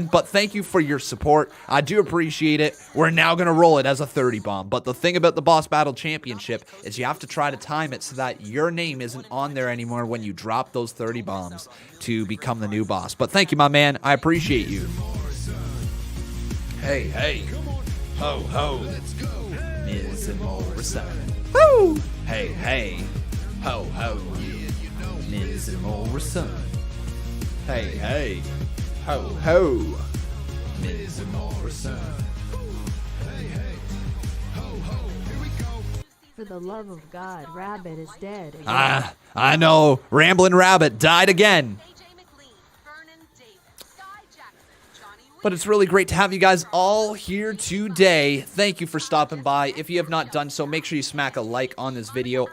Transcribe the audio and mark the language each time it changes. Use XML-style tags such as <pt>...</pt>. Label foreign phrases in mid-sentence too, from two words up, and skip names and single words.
<en>But thank you for your support. I do appreciate it. We're now going to roll it as a 30 bomb. But the thing about the Boss Battle Championship is you have to try to time it so that your name isn't on there anymore when you drop those 30 bombs to become the new boss. But thank you, my man. I appreciate you. Hey, hey. Ho, ho. Let's go. Miz and Morrison. Woo! Hey, hey. Ho, ho. Yeah, you know. Miz and Morrison. Hey, hey. Ho, ho. Miz and Morrison. Hey, hey. Ho, ho. Here we go. For the love of God, Rabbit is dead again. Ah, I know. Ramblin' Rabbit died again. But it's really great to have you guys all here today. Thank you for stopping by. If you have not done so, make sure you smack a like on this video.</en>